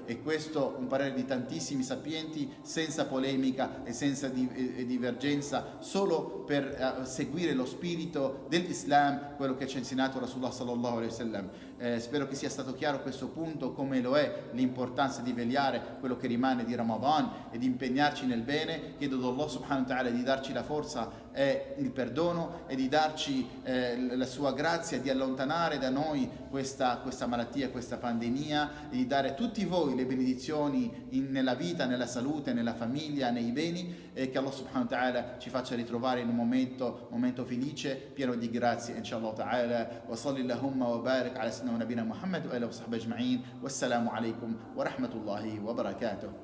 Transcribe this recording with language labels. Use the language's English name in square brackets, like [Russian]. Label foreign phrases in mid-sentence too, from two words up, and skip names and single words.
[Italian] E questo un parere di tantissimi sapienti, senza polemica e senza divergenza, solo per seguire lo spirito dell'Islam, quello che ci ha insegnato Rasulullah [Arabic] صلى الله عليه وسلم. [Italian] Spero che sia stato chiaro questo punto, come lo è l'importanza di vegliare quello che rimane di Ramadan e di impegnarci nel bene. Chiedo ad Allah [Arabic] سبحانه وتعالى [Italian] di darci la forza e il perdono e di darci la sua grazia, di allontanare da noi questa malattia, questa pandemia, di dare a tutti voi le benedizioni nella vita, nella salute, nella famiglia, nei beni, e che Allah [Arabic] سبحانه وتعالى [Italian] ci faccia ritrovare in un momento felice, pieno di grazie, [Arabic] إن شاء الله تعالى. وصل اللهم وبارك على سيدنا ونبينا محمد وآله وصحبه أجمعين. والسلام عليكم ورحمة الله وبركاته.